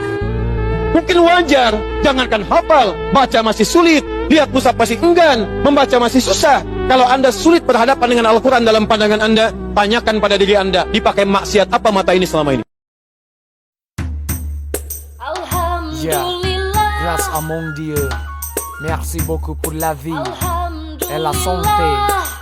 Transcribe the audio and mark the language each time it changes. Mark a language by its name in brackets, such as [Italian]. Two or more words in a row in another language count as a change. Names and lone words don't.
[Indonesian] Mungkin wajar, jangankan hafal, baca masih sulit, lihat mushaf masih enggan, membaca masih susah. Kalau Anda sulit berhadapan dengan Al-Quran dalam pandangan Anda, tanyakan pada diri Anda, dipakai maksiat apa mata ini selama ini? Alhamdulillah. [French] Grâce à mon Dieu, merci beaucoup pour la vie et la santé.